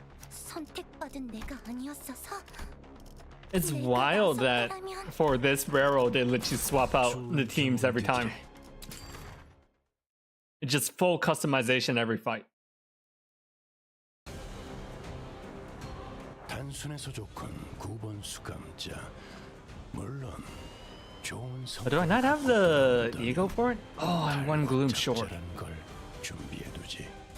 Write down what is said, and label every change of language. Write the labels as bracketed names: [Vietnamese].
[Korean] 선택받은 내가 아니었어서. [English] It's wild that for this railroad they let you swap out the teams every time. It's just full customization every fight. [Korean] 단순해서 좋군 9번 수감자. 물론 좋은 [English] But do I not have the ego for it? Oh, I'm one gloom short. [Korean] 짭짤한 걸 준비해두지.